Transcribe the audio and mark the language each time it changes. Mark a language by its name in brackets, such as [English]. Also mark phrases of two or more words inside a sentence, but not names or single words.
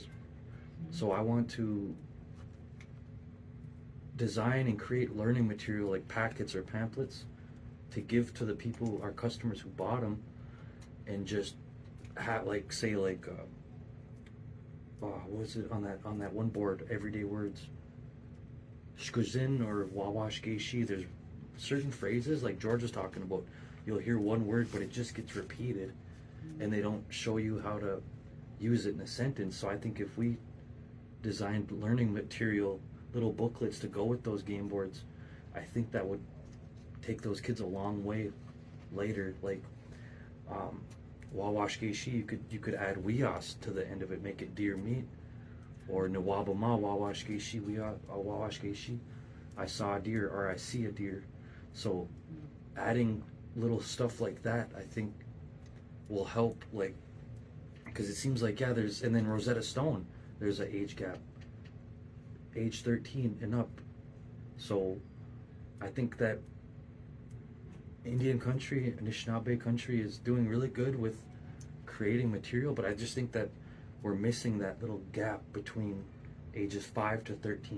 [English] So I want to design and create learning material like packets or pamphlets to give to the people, our customers who bought them, and just have like, say like, what was it on that one board, everyday words, [Ojibwa] shkuzin or wawash geishi. [English] There's certain phrases like George was talking about, you'll hear one word but it just gets repeated and they don't show you how to use it in a sentence. So I think if we designed learning material, little booklets to go with those game boards, I think that would take those kids a long way later. Like [Ojibwa] wawash geishi, [English] you could add wias to the end of it, make it deer meat, or [Ojibwa] nawaba ma wawash geishi wawash geishi, [English] I saw a deer or I see a deer. So adding little stuff like that, I think will help, like, because it seems like, yeah, there's, and then Rosetta Stone, there's an age gap, age 13 and up. So I think that Indian country, Anishinaabe country, is doing really good with creating material, but I just think that we're missing that little gap between ages 5 to 13.